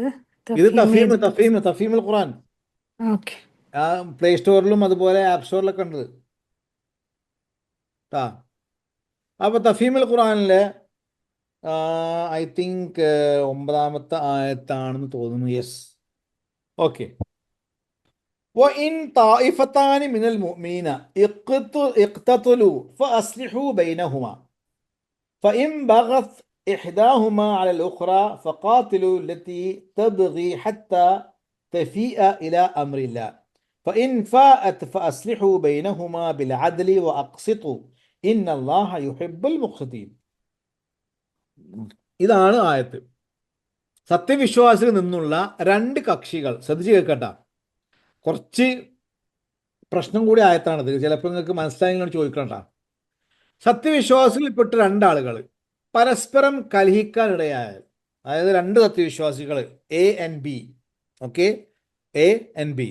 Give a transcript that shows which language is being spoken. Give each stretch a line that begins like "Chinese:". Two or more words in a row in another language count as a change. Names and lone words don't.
Malayalam: ഇത് തഫീമുൽ ഖുർആൻ. ഓക്കെ. പ്ലേ സ്റ്റോറിലും അതുപോലെ ആപ്പ് സ്റ്റോറിലൊക്കെ ഉണ്ട് കേട്ടാ. അപ്പോൾ തഫീമുൽ ഖുർആനിലെ
English: I think
Malayalam: 9ാമത്തെ ആയത്താണെന്ന് തോന്നുന്നു.
English: Yes, okay.
Arabic: وإن طائفتان من المؤمنين اقتتلوا فأصلحوا بينهما فإن بغت إحداهما على الأخرى فقاتلوا التي تبغي حتى تفيء إلى أمر الله فإن فاءت فأصلحوا بينهما بالعدل وأقسطوا إن الله يحب المقسطين.
Malayalam: ഇതാണ് ആയത്ത്. സത്യവിശ്വാസിയിൽ നിന്നുള്ള രണ്ട് കക്ഷികൾ, ശ്രദ്ധിച്ച് കേൾക്കട്ടാ, കുറച്ച് പ്രശ്നം കൂടി ആയത്താണത്, ചിലപ്പോൾ നിങ്ങൾക്ക് മനസ്സിലായി ചോദിക്കണ്ട. സത്യവിശ്വാസികൾപ്പെട്ട രണ്ടാളുകൾ പരസ്പരം കലഹിക്കാനിടയായാൽ, അതായത് രണ്ട് സത്യവിശ്വാസികൾ
English: A and B,
Malayalam: ഓക്കെ,
English: A and B.